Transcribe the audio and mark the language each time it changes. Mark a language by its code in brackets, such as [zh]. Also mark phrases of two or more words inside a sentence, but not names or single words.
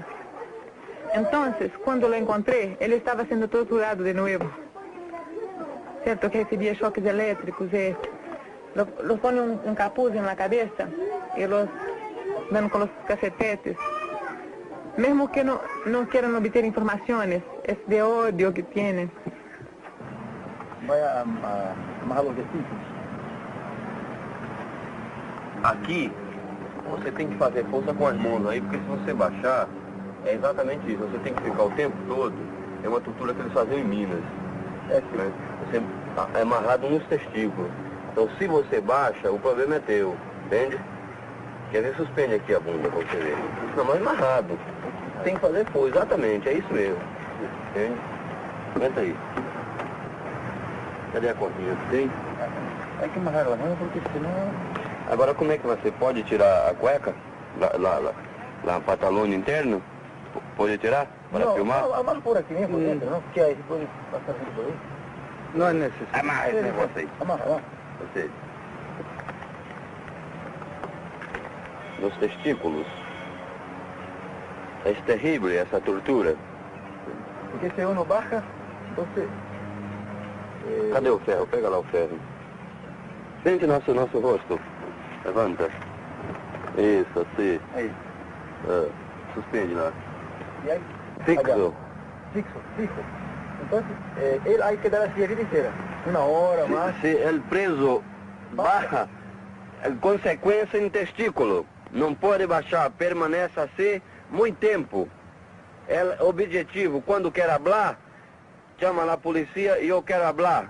[es] Entonces, cuando lo encontré, él estaba siendo torturado de nuevo. Cierto que recibía choques eléctricos. los pone un capuz en la cabeza y los dan con los cacetetes. Mesmo que no quieran obter informaciones, es de odio que tienen. [pt] Vai amarrar os vestidos? Aqui, você tem que fazer força com as mãos aí, porque se você baixar, é exatamente isso. Você tem que ficar o tempo todo. É uma tortura que eles faziam em Minas. Né? Você é amarrado nos testículos. Então, se você baixa, o problema é teu. Entende? Quer ver, suspende aqui a bunda pra você ver. Não, mas amarrado. Tem que fazer força, exatamente, é isso mesmo. Entende? Aguenta aí. Cadê a corrida? Tem? [es] Hay que amarrar las manos porque senão... [pt] Agora, como é que você pode tirar a cueca? La pantalão interno? Pode tirar? Para filmar? Não, amarra por aqui mesmo, por dentro, não? Porque aí pode passar por aí. Não é necessário. Amarra esse negócio aí. Amarra. Você. Nos testículos. É terrível essa tortura. [es] Porque se uno baja, [pt] você... Cadê o ferro? Pega lá o ferro. Sente nosso rosto. Levanta. Isso, assim. Aí. Suspende lá. E aí? Fixo. Fixo. Então, ele [es] hay que dar así [pt] a vida inteira. Uma hora mais. Se ele preso baja, consequência em testículo. Não pode baixar, permanece assim muito tempo. É objetivo, quando quer falar, chama a polícia e eu quero falar.